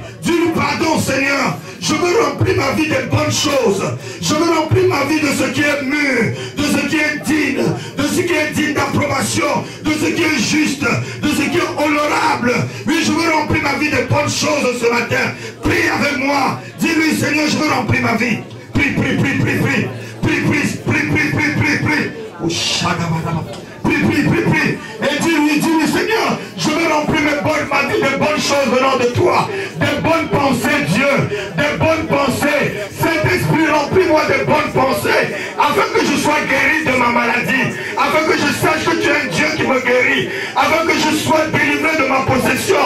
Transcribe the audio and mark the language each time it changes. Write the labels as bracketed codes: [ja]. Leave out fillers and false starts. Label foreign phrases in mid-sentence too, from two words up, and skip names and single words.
[fr] Dis-lui pardon, Seigneur. Je veux remplir ma vie de bonnes choses. Je veux remplir ma vie de ce qui est mûr, de ce qui est digne, de ce qui est digne d'approbation, de ce qui est juste, de ce qui est honorable. Oui, je veux remplir ma vie de bonnes choses ce matin. Prie avec moi. Dis-lui, Seigneur, je veux remplir ma vie. Prie, prie, prie, prie, prie. Prie, prie, prie, prie, prie, prie, prie. Oh, prie, prie, prie, prie. Et dis-lui, Seigneur, je veux remplir ma vie de bonnes choses venant de toi. Des bonnes pensées, Dieu. Des bonnes pensées. Saint-Esprit, remplis-moi de bonnes pensées. Afin que je sois guéri de ma maladie. Afin que je sache que tu es un Dieu qui me guérit. Afin que je sois délivré de ma possession.